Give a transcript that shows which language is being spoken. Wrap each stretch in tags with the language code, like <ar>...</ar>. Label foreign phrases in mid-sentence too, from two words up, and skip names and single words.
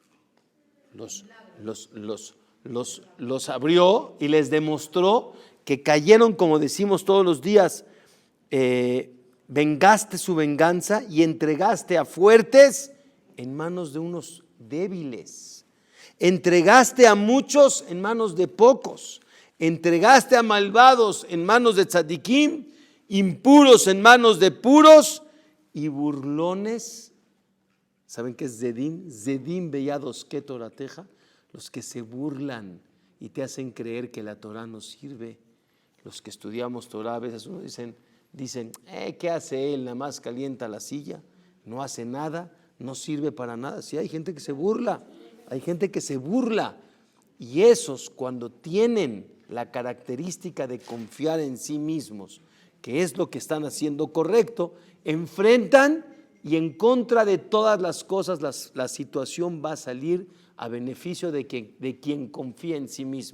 <es>Los abrió y les demostró que cayeron, como decimos todos los días, vengaste su venganza y entregaste a fuertes en manos de unos débiles. Entregaste a muchos en manos de pocos. Entregaste a malvados en manos de tzadikim, impuros en manos de puros y burlones. ¿Saben qué es Zedim?</es> <he>זדים ביד עוסקי תורתך.</he> <es>Los que se burlan y te hacen creer que la Torah no sirve. Los que estudiamos Torah, a veces uno dicen, ¿qué hace él? Nada más calienta la silla, no hace nada, no sirve para nada. Sí, hay gente que se burla, y esos, cuando tienen la característica de confiar en sí mismos, que es lo que están haciendo correcto, enfrentan, y en contra de todas las cosas la situación va a salir a beneficio de quien confía en sí mismo.</es>